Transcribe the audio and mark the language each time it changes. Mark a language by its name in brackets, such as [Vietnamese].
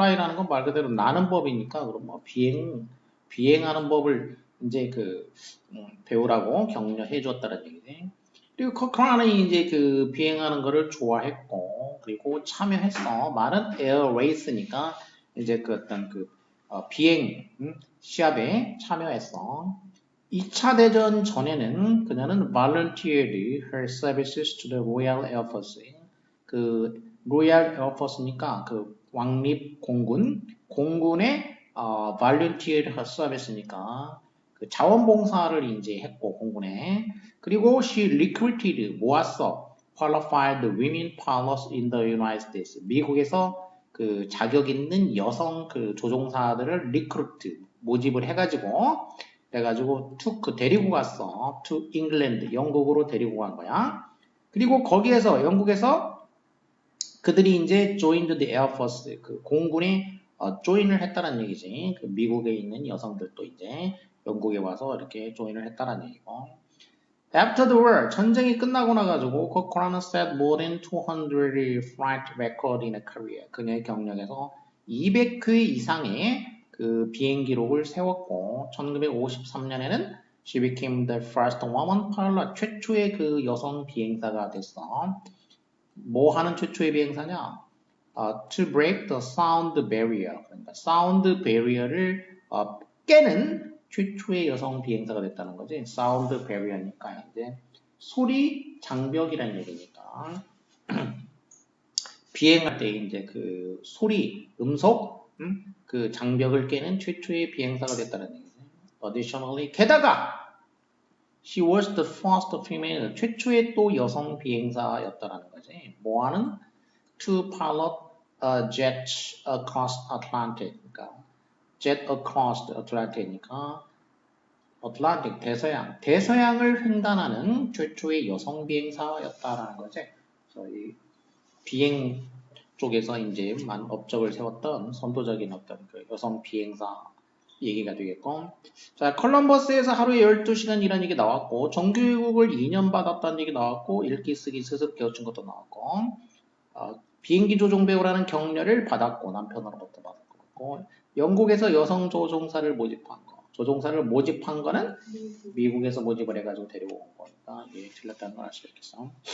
[Korean] fly라는 건 말 그대로 나는 법이니까 그럼 뭐 비행하는 법을 이제 배우라고 격려해 줬다는 얘기지. 그리고 커크란은 이제 그 비행하는 거를 좋아했고 그리고 참여했어. 말은 에어 레이스니까 이제 그 어떤 비행 시합에 참여했어. 2차 대전 전에는 그녀는 [English] volunteered her services to the Royal Air Force. [Korean] 그 Royal Air Force니까 그 왕립 공군에 [English] volunteered her service [Korean] 니까 그 자원봉사를 이제 했고 공군에 그리고 [English] she recruited [Korean] 모았어 [English] qualified women pilots in the United States [Korean] 미국에서 그 자격 있는 여성 그 조종사들을 recruit 모집을 해가지고 데리고 갔어 [English] to England [Korean] 영국으로 데리고 간 거야. 그리고 거기에서 영국에서 그들이 이제 [English] joined the Air Force [Korean] 그 공군에 조인을 했다는 얘기지. 그 미국에 있는 여성들도 이제 영국에 와서 이렇게 조인을 했다는 얘기고. [English] After the war, [Korean] 전쟁이 끝나고 나가지고 [English] Cochran set more than 200 flight record in a career. [Korean] 그녀의 경력에서 200회 이상의 그 비행 기록을 세웠고 1953년에는 [English] She became the first woman pilot. [Korean] 최초의 그 여성 비행사가 됐어. 뭐 하는 최초의 비행사냐? [English] To break the sound barrier. [Korean] 그러니까 사운드 베리어를 깨는 최초의 여성 비행사가 됐다는 거지. 사운드 베리어니까 이제 소리 장벽이라는 얘기니까. 비행할 때 이제 그 소리, 음속, 그 장벽을 깨는 최초의 비행사가 됐다는 얘기지. [English] Additionally, [Korean] 게다가 [English] she was the first female, [Korean] 최초의 또 여성 비행사였다라는 거지. 뭐하는? [English] To pilot a jet across Atlantic. [Korean] 그러니까 [English] jet across the Atlantic [Korean] 이니까 Atlantic 대서양을 횡단하는 최초의 여성 비행사였다라는 거지. 그래서 이 비행 쪽에서 이제 업적을 세웠던 선도적인 어떤 그 여성 비행사 얘기가 되겠고, 자, 컬럼버스에서 하루에 12시간 일하는 얘기 나왔고, 정규교육을 2년 받았다는 얘기 나왔고, 읽기, 쓰기, 스습 가르친 것도 나왔고, 비행기 조종 배우라는 격려를 받았고, 남편으로부터 받았고, 영국에서 여성 조종사를 모집한 거, 조종사를 모집한 거는 미국에서 모집을 해가지고 데려온 거니까, 이게 틀렸다는 걸 알 수 있겠어.